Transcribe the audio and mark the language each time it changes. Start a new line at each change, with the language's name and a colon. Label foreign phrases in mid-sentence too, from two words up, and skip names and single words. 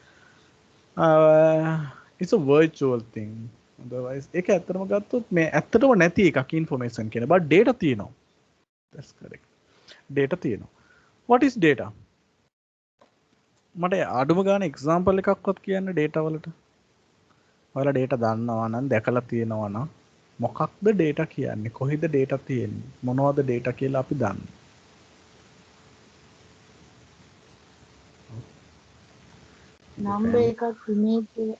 English: it's a virtual thing otherwise
Sinhala: ඒක ඇත්තටම ගත්තොත් මේ ඇත්තටම නැති එකක් information කියන
English: but data
Sinhala: තියෙනවා
English: that's correct data
Sinhala: තියෙනවා
English: what is data
Sinhala: මට අඩුම ගාන example එකක්වත් කියන්න data වලට ඔයාලා data දන්නවා නම් දැකලා තියෙනවා නම් මොකක්ද data කියන්නේ? කොහෙද data තියෙන්නේ? මොනවද data කියලා අපි දන්නේ. නම්බර් එකක් image එක